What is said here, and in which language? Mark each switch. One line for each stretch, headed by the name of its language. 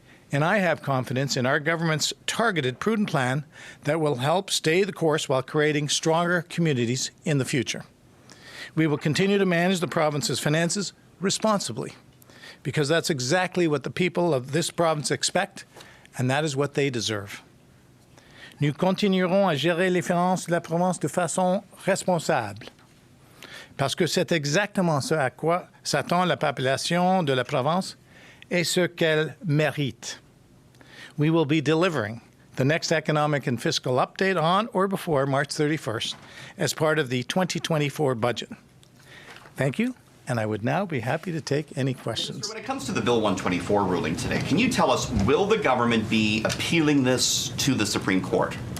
English: And I have confidence in our government's targeted, prudent plan that will help stay the course while creating stronger communities in the future. We will continue to manage the province's finances responsibly, because that's exactly what the people of this province expect, and that is what they deserve.
French: Nous continuerons à gérer les finances de la province de façon responsable, parce que c'est exactement ce à quoi s'attend la population de la province et ce qu'elle mérite.
English: We will be delivering the next economic and fiscal update on or before March 31st as part of the 2024 budget. Thank you, and I would now be happy to take any questions. When it comes to the Bill 124 ruling today, can you tell us, will the government be appealing this to the Supreme Court?